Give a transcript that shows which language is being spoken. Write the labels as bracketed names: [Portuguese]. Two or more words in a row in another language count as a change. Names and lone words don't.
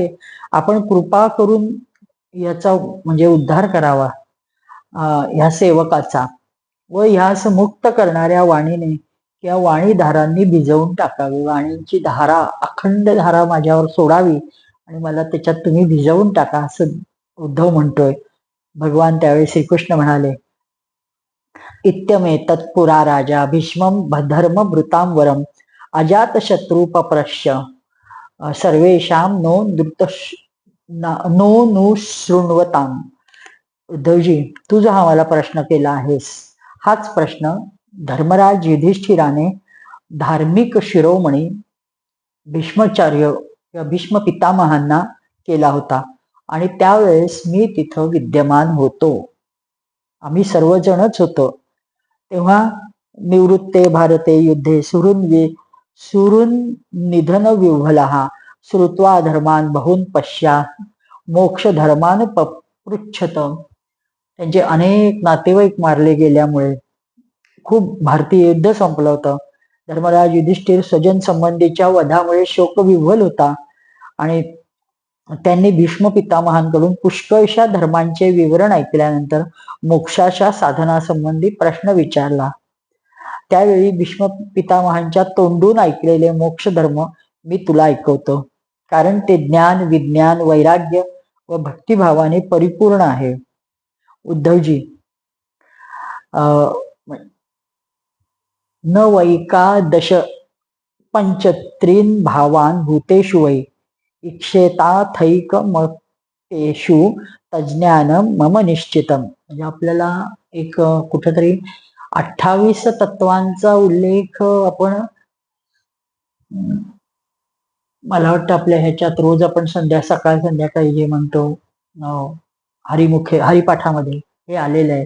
[Marathi] आपण कृपा करून याचा म्हणजे उद्धार करावा ह्या सेवकाचा, व ह्यास मुक्त करणाऱ्या वाणीने किंवा वाणीधारांनी भिजवून टाकावी. वाणीची धारा, अखंड धारा माझ्यावर सोडावी आणि मला त्याच्यात तुम्ही भिजवून टाका, असं उद्धव म्हणतोय. भगवान त्यावेळी श्रीकृष्ण म्हणाले, [Sanskrit] इत्यमेतत् पुरा राजा भीष्मं धर्म भृतां वरम अजात शत्रू पप्रश्य सर्वेषां नो नुशृण्वताम. [Marathi] उद्धवजी, तू जो हा मला प्रश्न केला आहेस, हाच प्रश्न धर्मराज युधिष्ठिराने धार्मिक शिरोमणी भीष्माचार्य किंवा भीष्म पितामहांना केला होता, आणि त्यावेळेस मी तिथं विद्यमान होतो. आम्ही सर्वजणच होतो. [Sanskrit] तेव्हा निवृत्ते भारते युद्धे सुरून निधन विव्हलहा श्रुत्वा धर्मान बहुन पश्या मोक्ष धर्मान पपृच्छत. [Marathi] त्यांचे अनेक नातेवाईक मारले गेल्यामुळे खूप भारतीय युद्ध संपलं होतं. धर्मराज युधिष्ठिर स्वजन संबंधीच्या वधामुळे शोकविव्हल होता, आणि त्यांनी भीष्म पितामहांकडून पुष्कळशा धर्मांचे विवरण ऐकल्यानंतर मोक्षाच्या साधनासंबंधी प्रश्न विचारला. त्यावेळी भीष्म पितामहांच्या तोंडून ऐकलेले मोक्ष धर्म मी तुला ऐकवतो, कारण ते ज्ञान, विज्ञान, वैराग्य व भक्तिभावाने परिपूर्ण आहे. उद्धवजी, [Sanskrit] न वैकादश पंचत्रीन भावान भूतेषु वै इक्षेताथैकमतेषु तज्ज्ञान मम निश्चितम. [Marathi] म्हणजे आपल्याला एक कुठेतरी 28 तत्वांचा उल्लेख आपण, मला वाटतं आपल्या ह्याच्यात रोज आपण सकाळ संध्याकाळी जे म्हणतो हरिपाठामध्ये हे आलेलं आहे.